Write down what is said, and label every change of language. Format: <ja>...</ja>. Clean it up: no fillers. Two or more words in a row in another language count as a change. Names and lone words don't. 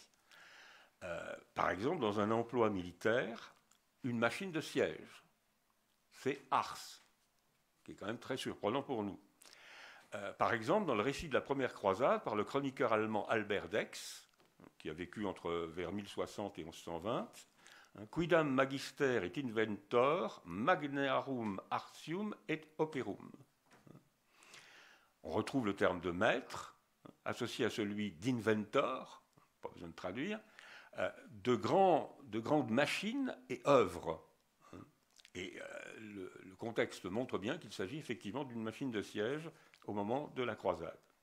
<fr>Par exemple, dans un emploi militaire, une machine de siège, c'est ars, qui est quand même très surprenant pour nous. Par exemple, dans le récit de la première croisade, par le chroniqueur allemand Albert Dex, qui a vécu vers 1060 et 1120,</fr> <la>quidam magister et inventor, magnarum artium et operum.</la> <fr>On retrouve le terme de maître, associé à celui d'inventor, pas besoin de traduire, de grandes machines et œuvres. Et le contexte montre bien qu'il s'agit effectivement d'une machine de siège au moment de la croisade.</fr>